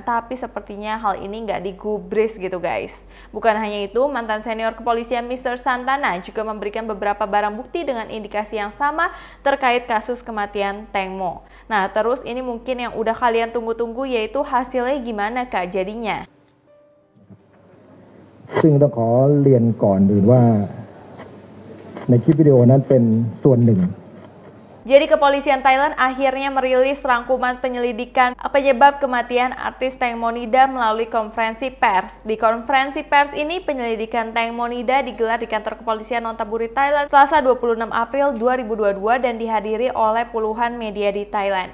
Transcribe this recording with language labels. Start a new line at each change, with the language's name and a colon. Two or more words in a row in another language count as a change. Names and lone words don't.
Indonesian: Tapi sepertinya hal ini nggak digubris gitu guys. Bukan hanya itu, mantan senior kepolisian Mr. Santana juga memberikan beberapa barang bukti dengan indikasi yang sama terkait kasus kematian Teng Mo. Nah, terus ini mungkin yang udah kalian tunggu-tunggu, yaitu hasilnya gimana Kak jadinya.
Thai: ซึ่งต้องขอเรียนก่อนอื่นว่าในคลิปวิดีโอนั้นเป็นส่วนหนึ่ง
Indonesian: Jadi kepolisian Thailand akhirnya merilis rangkuman penyelidikan penyebab kematian artis Teng Monida melalui konferensi pers. Di konferensi pers ini, penyelidikan Teng Monida digelar di kantor kepolisian Nonthaburi Thailand Selasa 26 April 2022 dan dihadiri oleh puluhan media di Thailand.